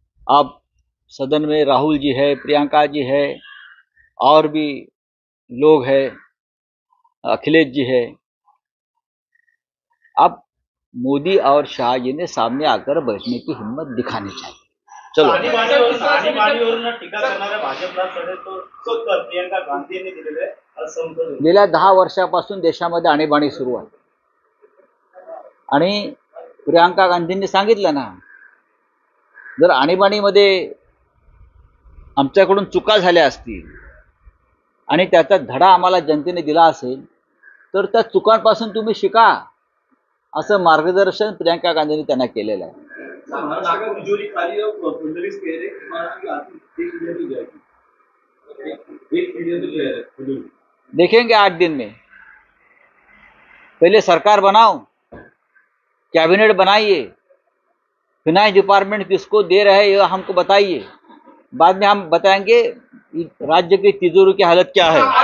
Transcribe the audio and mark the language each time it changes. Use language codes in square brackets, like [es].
[hi] अब सदन में राहुल जी है, प्रियंका जी है, और भी लोग हैं, अखिलेश जी है। अब मोदी और शाह जी ने सामने आकर बैठने की हिम्मत दिखानी चाहिए। चलो, [mr] आणीबाणीवरून टीका करणाऱ्या भाजपला तो प्रियंका गांधी यांनी दिलेले असंतोष गेल्या 10 वर्षापासून देशामध्ये आणीबाणी सुरू आहे आणि प्रियंका गांधींनी सांगितलं ना, जर आणीबाणीमध्ये आमच्याकडून चुका झाल्या असतील आणि त्याचा धडा आम्हाला जनतेने दिला असेल तर त्या चुकांपासून तुम्ही शिका, असं मार्गदर्शन प्रियंका गांधींनी त्यांना केलेलं आहे। [hi] महाराष्ट्र का तिजोरी खाली है, फडणवीस कह रहे कि महाराष्ट्र की आर्थिक 1 ट्रिलियन हो जाएगी, 1 ट्रिलियन तो कह रहे। देखेंगे 8 दिन में। पहले सरकार बनाओ, कैबिनेट बनाइए, फिनांस डिपार्टमेंट किसको दे रहे हैं ये हमको बताइए, बाद में हम बताएंगे राज्य की तिजोरी की हालत क्या है।